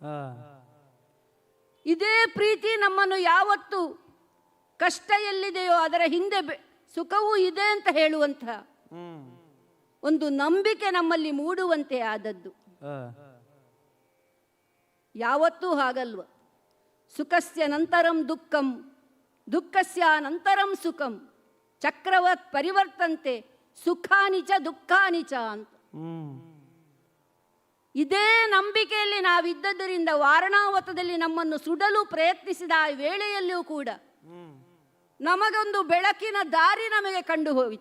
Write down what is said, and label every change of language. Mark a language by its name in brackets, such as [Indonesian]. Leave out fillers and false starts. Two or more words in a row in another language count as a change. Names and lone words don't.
[Kannada] ಇದೇ ಪ್ರೀತಿ ನಮ್ಮನ್ನು ಯಾವತ್ತು ಕಷ್ಟ ಎಲ್ಲಿದೆಯೋ ಅದರ ಹಿಂದೆ ಸುಖವೂ ಇದೆ ಅಂತ ಹೇಳುವಂತಹ ಒಂದು ನಂಬಿಕೆ ನಮ್ಮಲ್ಲಿ ಮೂಡುವಂತೆ ಆದದ್ದು. ಯಾವತ್ತೂ ಹಾಗಲ್ವ. [Sanskrit] ಸುಖಸ್ಯ ನಂತರಂ ದುಃಖಂ, ದುಃಖಸ್ಯ ನಂತರಂ ಸುಖಂ, ಚಕ್ರವತ್ ಪರಿವರ್ತಂತೆ ಸುಖಾನಿಚ ದುಃಖಾನಿಚ ಅಂತ. [Kannada] ಇದೇ ನಂಬಿಕೆಯಲ್ಲಿ ನಾವಿದ್ದರಿಂದ ವಾರಣಾವತದಲ್ಲಿ ನಮ್ಮನ್ನು ಸುಡಲು ಪ್ರಯತ್ನಿಸಿದ ಆ ವೇಳೆಯಲ್ಲಿಯೂ ಕೂಡ ನಮಗೊಂದು ಬೆಳಕಿನ ದಾರಿ ನಮಗೆ ಕಂಡು ಹೋಯಿತು.